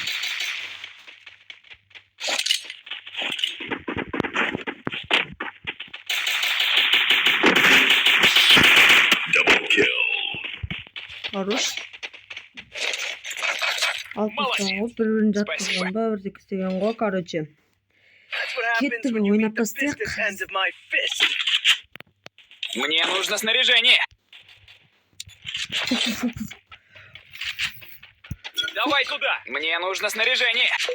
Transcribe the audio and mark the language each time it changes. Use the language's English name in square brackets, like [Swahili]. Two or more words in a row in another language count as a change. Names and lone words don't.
[English] double kill. [Russian] Хорош. [Kazakh] Алып тастаған ғой, бір-бірін жатқызған ба, бірдек істеген ғой, короче. [English] That's what happens [Kazakh] Кеттік [English] when you [Kazakh] ойнап [English] meet the [Kazakh] тастайық. [English] business end of my fist. [Russian] Мне нужно снаряжение. Давай туда. Мне нужно снаряжение.